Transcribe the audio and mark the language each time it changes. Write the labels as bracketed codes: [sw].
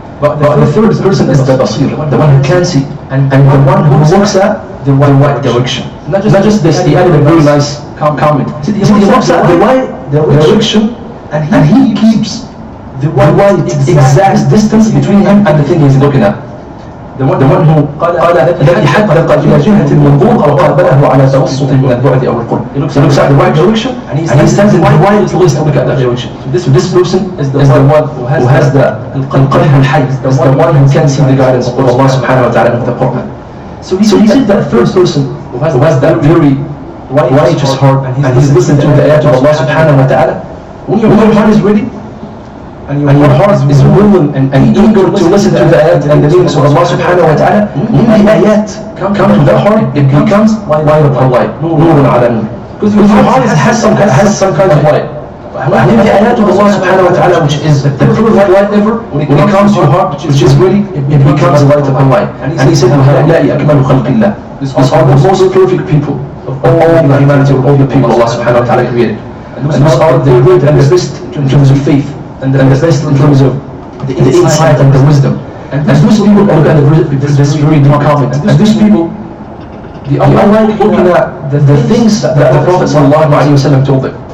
[en] But the third person is the basir, the one who can see, and the one who looks at the right direction. Not just this, he added a very nice comment. He looks at the right direction, and he keeps the right exact distance between him and the thing he's looking at. The one who [ar] قال الذي حدق إلى جهة المنظور أو قابله على توسط من البعد أو القرب. [en] He looks at the right direction and he stands in the right place to look at that direction. So this person is the one who has the [ar] القلب الحي, [en] is the one who can see the guidance of Allah subhanahu wa ta'ala in the Quran. So he said that first person who has that very righteous heart and he's listened to the ayat of Allah subhanahu wa ta'ala, when your heart is ready, and your heart is willing and eager to listen to the ayat and the meanings of Allah subhanahu wa ta'ala, when the ayat come to that heart, it becomes light upon light, nurun ala nur. Because your heart has some kind of light. When the ayat of Allah subhanahu wa ta'ala, which is the pure light ever, when it comes to your heart, which is ready, it becomes light upon light. And he said, [ar] وَهَؤُلَاءِ أَكْمَلُ خَلْقِ اللَّهِ. [en] These are the most perfect people of all humanity, of all the people Allah subhanahu wa ta'ala created. And these are the good and the best in terms of faith, and the best in terms of the insight and the wisdom. And those people are this very deep comment. And those people, they are like looking at the things that the Prophet sallallahu alaihi wasallam told them.